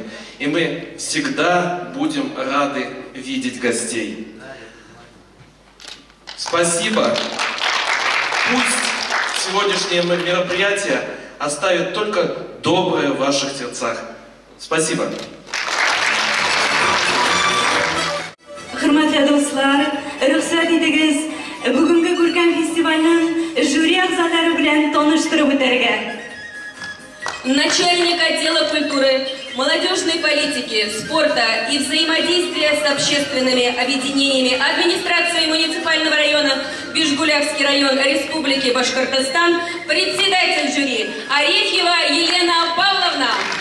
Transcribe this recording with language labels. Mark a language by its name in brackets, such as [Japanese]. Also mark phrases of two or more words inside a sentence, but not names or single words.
[Russian] И мы всегда будем рады видеть гостей. Спасибо. Пусть сегодняшнее мероприятие оставит только доброе в ваших сердцах. Спасибо. [Uzbek] Hurmatli do'stlar, ruxsat etingiz, bugungi ko'rkam festivalning jюри a'zolari bilan tanishtirib o'targan. [Russian] Начальник отдела культуры, молодежной политики, спорта и взаимодействия с общественными объединениями администрации муниципального района Бишбулякский район Республики Башкортостан, председатель жюри Арефьева Елена Павловна.